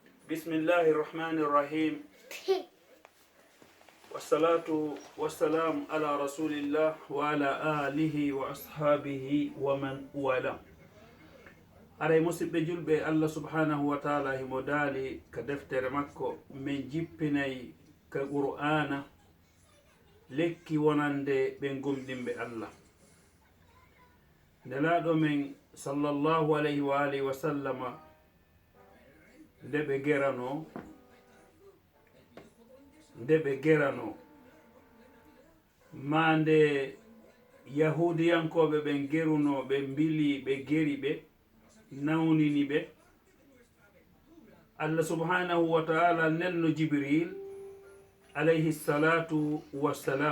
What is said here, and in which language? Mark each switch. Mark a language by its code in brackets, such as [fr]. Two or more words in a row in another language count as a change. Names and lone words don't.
[ar] بسم الله الرحمن الرحيم والصلاة والسلام على رسول الله وعلى آله وأصحابه ومن والاه. [ff] aray musidɓe julɓe [ar] الله سبحانه وتعالى [ff] himo daali ka deftere makko min jippinayi ka qur'ana lekki wonande ɓe gomɗinɓe allah. nelaɗo men [ar] صلى الله عليه وعلى آله وسلم [ff] nde ɓe gerano ma nde yahudiyankoɓe ɓen geruno ɓe mbili ɓe geri ɓe nawnini ɓe, allah subhanahu wa ta'ala nelno jibril [ar] عليه الصلاة والسلام.